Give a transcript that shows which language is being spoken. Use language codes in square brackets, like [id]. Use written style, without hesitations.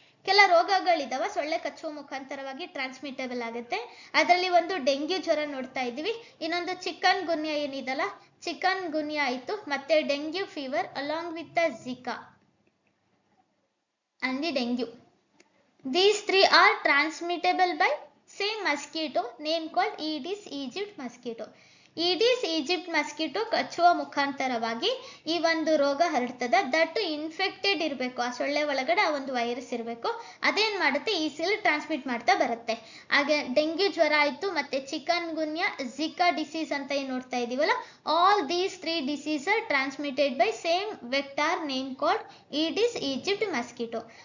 [kn] ಕೆಲ ರೋಗಗಳಿದಾವ ಸೊಳ್ಳೆ ಕಚ್ಚುವ ಮುಖಾಂತರವಾಗಿ ಟ್ರಾನ್ಸ್ಮಿಟೇಬಲ್ ಆಗುತ್ತೆ. ಅದರಲ್ಲಿ ಒಂದು ಡೆಂಗ್ಯೂ ಜ್ವರ ನೋಡ್ತಾ ಇದೀವಿ, ಇನ್ನೊಂದು ಚಿಕನ್ ಗುನ್ಯಾ ಏನಿದಲ್ಲ ಚಿಕನ್ ಗುನ್ಯಾ ಆಯ್ತು, ಮತ್ತೆ dengue fever [en] Along with the Zika and the dengue. These three are transmittable by same mosquito name called Aedes aegypti mosquito. [kn] Aedes Egypt mosquito ಕಚ್ಚುವ ಮುಖಾಂತರವಾಗಿ ಈ ಒಂದು ರೋಗ ಹರಡ್ತದೆ. ದಟ್ ಇನ್ಫೆಕ್ಟೆಡ್ ಇರಬೇಕು, ಆ ಸೊಳ್ಳೆ ಒಳಗಡೆ ಆ ಒಂದು ವೈರಸ್ ಇರಬೇಕು, ಅದೇನ್ ಮಾಡುತ್ತೆ ಈಸಿಲಿ ಟ್ರಾನ್ಸ್ಮಿಟ್ ಮಾಡ್ತಾ ಬರುತ್ತೆ. ಹಾಗೆ ಡೆಂಗ್ಯೂ ಜ್ವರ ಆಯ್ತು, ಮತ್ತೆ ಚಿಕನ್ ಗುನ್ಯಾ, ಜಿಕಾ ಡಿಸೀಸ್ ಅಂತ ಏನ್ ನೋಡ್ತಾ ಇದೀವಲ್ಲ, [en] All these three disease are transmitted by same vector name called Aedes aegypti mosquito.